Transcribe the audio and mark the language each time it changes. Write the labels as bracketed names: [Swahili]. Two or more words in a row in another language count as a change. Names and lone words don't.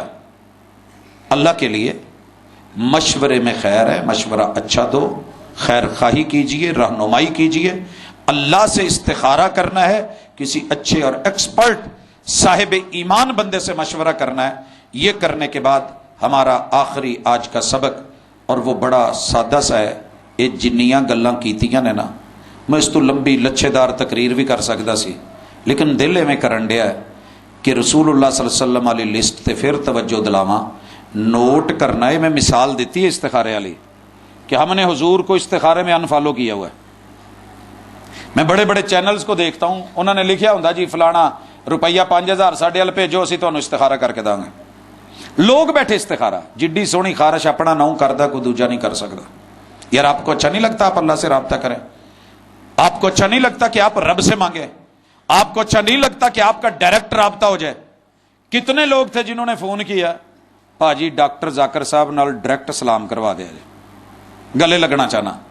[Urdu] اللہ کے لیے مشورے میں خیر ہے, مشورہ اچھا دو, خیر خواہی کیجئے, رہنمائی کیجئے. اللہ سے استخارہ کرنا ہے, کسی اچھے اور ایکسپرٹ صاحب ایمان بندے سے مشورہ کرنا ہے. یہ کرنے کے بعد ہمارا آخری آج کا سبق, اور وہ بڑا سادہ سا ہے, [Punjabi] یہ جنیاں گلاں کیتیاں نے نا, میں اس تو لمبی لچھے دار تقریر بھی کر سکتا سی, [Urdu] لیکن دل میں کرن ڈیا ہے کہ رسول اللہ [Arabic] صلی اللہ علیہ وسلم [Urdu] والی لسٹ تے پھر توجہ دلاواں. نوٹ کرنا ہے, میں مثال دیتی ہے استخارے والی کہ ہم نے حضور کو استخارے میں انفالو کیا ہوا ہے. میں بڑے بڑے چینلز کو دیکھتا ہوں, [Punjabi] انہوں نے لکھیا ہوندا جی فلانا روپیہ 5000 ساڈے ال بھیجو, اسی تمہیں استخارہ کر کے داں گے. [Urdu] لوگ بیٹھے استخارہ, [Punjabi] جڈی سونی خارش اپنا نہ کردا کوئی دوجا نہیں کر سکتا. [Urdu] یار آپ کو اچھا نہیں لگتا آپ اللہ سے رابطہ کریں؟ آپ کو اچھا نہیں لگتا کہ آپ رب سے مانگیں؟ آپ کو اچھا نہیں لگتا کہ آپ کا ڈائریکٹ رابطہ ہو جائے؟ کتنے لوگ تھے جنہوں نے فون کیا, پاجی ڈاکٹر ذاکر صاحب [Punjabi] نال ڈائریکٹ سلام کروا دیا جی, گلے لگنا چاہنا.